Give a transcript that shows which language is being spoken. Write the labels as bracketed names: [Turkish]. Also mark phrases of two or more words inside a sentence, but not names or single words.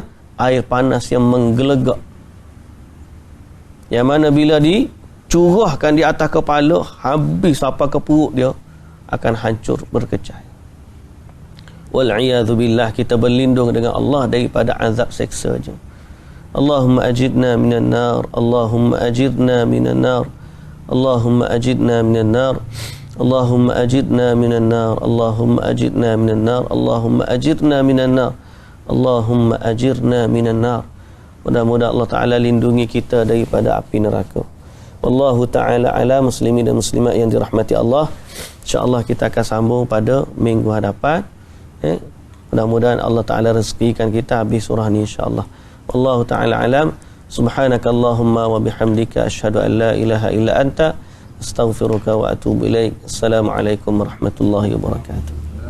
[Malay] Air panas yang menggelegak. Yang mana bila dicurahkan di atas kepala, habis sampai ke perut dia, akan hancur berkecai. [Arabic] والعياذ بالله, [Malay] kita berlindung dengan Allah daripada azab seksa je. [Arabic] اللهم أجرنا من النار، اللهم أجرنا من النار، اللهم أجرنا من النار، اللهم أجرنا من النار، اللهم أجرنا من النار، اللهم أجرنا من النار، اللهم أجرنا من النار. [Malay] Mudah-mudahan Allah Ta'ala lindungi kita daripada api neraka. [Arabic] والله تعالى أعلم, [Malay] muslimin dan muslimat yang dirahmati Allah. InsyaAllah kita akan sambung pada minggu hadapan. Mudah-mudahan Allah Ta'ala rezekikan kita habis surah ni insyaAllah. [Arabic] والله تعالى أعلم. سبحانك اللهم وبحمدك أشهد أن لا إله إلا أنت أستغفرك وأتوب إليك. السلام عليكم ورحمة الله وبركاته.